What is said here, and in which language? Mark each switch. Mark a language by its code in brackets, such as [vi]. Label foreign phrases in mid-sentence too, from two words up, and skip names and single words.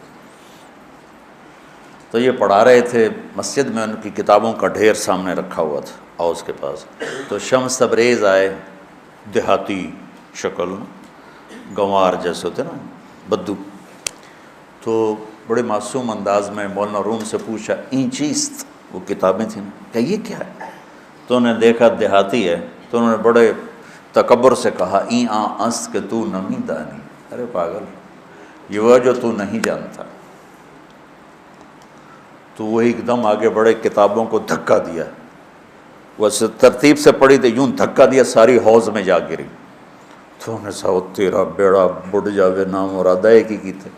[ur] تو یہ پڑھا رہے تھے مسجد میں، ان کی کتابوں کا ڈھیر سامنے رکھا ہوا تھا اوس کے پاس. تو شمس تبریز آئے، دیہاتی شکل، گنوار جیسے ہوتے نا، بدو. تو بڑے معصوم انداز میں مولانا روم سے پوچھا [fa] این چیست، [ur] وہ کتابیں تھیں نا، کہ یہ کیا ہے؟ تو انہوں نے دیکھا دیہاتی ہے، تو انہوں نے بڑے تکبر سے کہا [fa] این آن است کہ تو نمی دانی. [ur] ارے پاگل، یہ وہ جو تو نہیں جانتا. تو وہ ایک دم آگے بڑے، کتابوں کو دھکا دیا. وہ ترتیب سے پڑھی تو یوں دھکا دیا، ساری حوض میں جا گری. تو انہوں نے کہا تیرا بیڑا بڑھ جاوے، نام مراد ہے کی تھے.